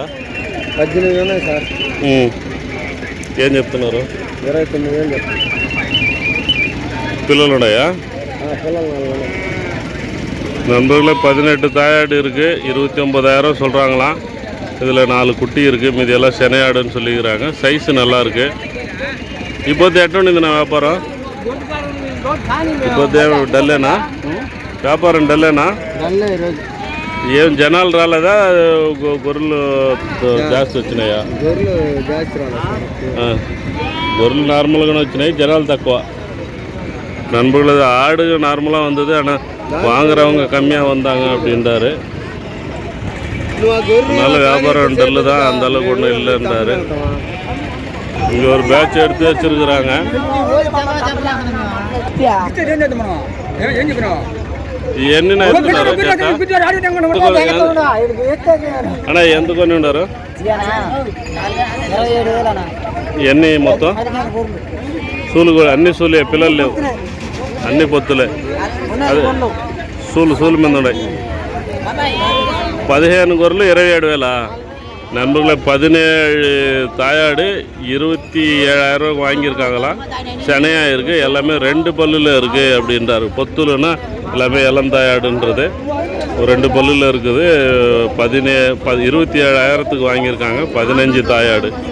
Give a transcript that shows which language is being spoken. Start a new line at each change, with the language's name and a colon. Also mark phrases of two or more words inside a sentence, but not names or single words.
Telugu: 18 ఉన్నాయి సార్. ఏం చెప్తున్నారు? 29,000 చెప్తున్నారు. పిల్లలు ఉన్నాయా?
Tamil: நண்பர்களே, 18 தாயாடு இருக்குது, 29,000 சொல்கிறாங்களாம். இதில் 4 குட்டி இருக்குது, மீதி எல்லாம் செனையாடுன்னு சொல்லிக்கிறாங்க. சைஸு நல்லா இருக்குது. இப்போது
Telugu: ఎట్లుండింది వ్యాపారం? ఇప్పుడు డల్లేనా వ్యాపారం? డల్లేనా? ఏం జనాలు రాలేదా? గొర్రెలు జాస్తి వచ్చినాయా? గొర్రెలు నార్మల్గానే వచ్చినాయి, జనాలు తక్కువ.
Tamil: நண்பர்களது ஆடு நார்மலாக வந்தது, ஆனால் வாங்குறவங்க கம்மியாக வந்தாங்க அப்படின்றாரு. நல்ல வியாபாரம் டல்லு தான், அந்த அளவுக்கு ஒன்றும் இல்லைன்றாரு. இங்கே ஒரு பேட்ச் எடுத்து வச்சுருக்குறாங்க.
Telugu: ఎన్ని అవుతున్నారు అన్నా? ఎంత కొని ఉండారు? ఎన్ని మొత్తం? సూలు కూడా అన్ని సూలే, పిల్లలు లేవు, అన్ని పొత్తులే. అదే సూలు మీద ఉన్నాయి. 15 గొర్రెలు 27,000.
Tamil: நண்பர்களை 17 தாயாடு 27,000 ரூபாய்க்கு வாங்கியிருக்காங்களாம். செனையாக இருக்குது, எல்லாமே 2 பல்லில் இருக்குது அப்படின்றாரு. பொத்துலன்னா எல்லாமே இளம் தாயாடுன்றது 2 பல்லில் இருக்குது. 27,000க்கு வாங்கியிருக்காங்க. 15 தாயாடு.